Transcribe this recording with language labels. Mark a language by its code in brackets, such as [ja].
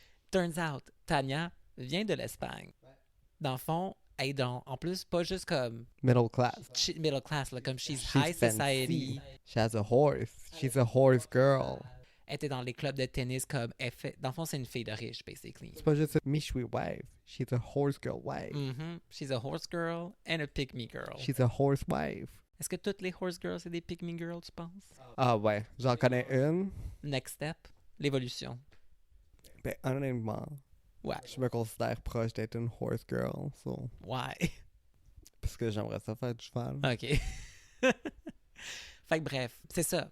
[en] Turns out, [fr] Tanya vient de l'Espagne. Dans le fond, elle est en plus pas juste comme [en] Middle class. middle class, [fr] là, comme [en] she's She's high fancy. society. She has a horse. She's a horse girl. [fr] Elle était dans les clubs de tennis comme dans le fond, c'est une fille de riche, basically. C'est pas juste une Michui wife. [en] She's a horse girl wife. Mhm. She's a horse girl and a pick me girl. She's a horse wife. [fr] Est-ce que toutes les horse girls, c'est des pick me girls, tu penses? Ah ouais, j'en connais une. Next step, l'évolution. Ben honnêtement, Ouais. je me considère proche d'être une horse girl. [en] So, [fr] Ouais. parce que j'aimerais ça faire du cheval. OK. Fait que bref, c'est ça.